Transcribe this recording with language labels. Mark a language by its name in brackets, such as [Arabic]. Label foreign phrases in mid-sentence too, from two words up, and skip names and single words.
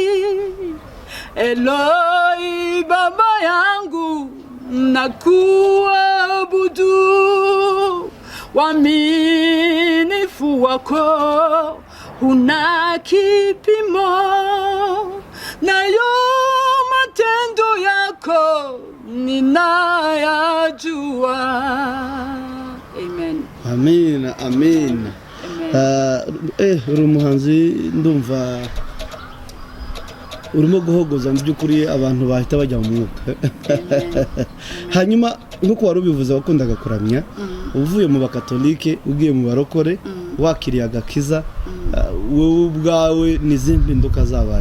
[Swahili] Eloi baba yangu nakuabudu, uaminifu wako huna kipimo, nayo matendo yako ninayajua. Amen. Amen, amen. [Kinyarwanda] Uri umuhanzi ndumva urimo guhogoza mu by'ukuri abantu bahita bajya mu mwuka. Hanyuma nk'uko wari ubivuze wakundaga kuramya, uvuye mu bakatolike ugiye mu barokore, wakiriye agakiza, wowe ubwawe n'izihe mpinduka zabaye?